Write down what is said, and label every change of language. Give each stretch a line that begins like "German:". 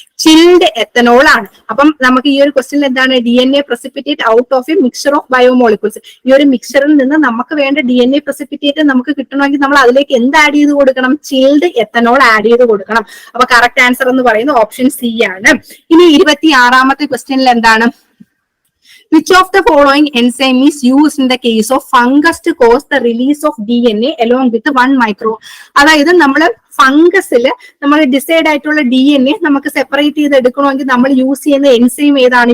Malayalam: Chilled ethanol ആണ്. അപ്പം നമുക്ക് ഈ ഒരു ക്വസ്റ്റ്യൻ എന്താണ്? DNA precipitate out of A mixer of biomolecules. ഈ ഒരു മിക്സറിൽ നിന്ന് നമുക്ക് വേണ്ട DNA പ്രസിപ്പിറ്റേറ്റ് നമുക്ക് കിട്ടണമെങ്കിൽ നമ്മൾ അതിലേക്ക് എന്ത് ആഡ് ചെയ്ത് കൊടുക്കണം? ചിൽഡ് എത്തനോൾ ആഡ് ചെയ്ത് കൊടുക്കണം. അപ്പൊ കറക്റ്റ് ആൻസർ എന്ന് പറയുന്നത് ഓപ്ഷൻ സി ആണ്. ഇനി 26ാമത്തെ ക്വസ്റ്റ്യനിൽ എന്താണ്?
English: Which of the following enzyme is used in the case of fungus to cause the release of DNA along with 1 micro?
Malayalam: അതായത് നമ്മൾ ഫംഗസിൽ നമ്മൾ ഡിസൈഡ് ആയിട്ടുള്ള DNA നമുക്ക് സെപ്പറേറ്റ് ചെയ്ത് എടുക്കണമെങ്കിൽ നമ്മൾ യൂസ് ചെയ്യുന്ന എൻസൈം ഏതാണ്?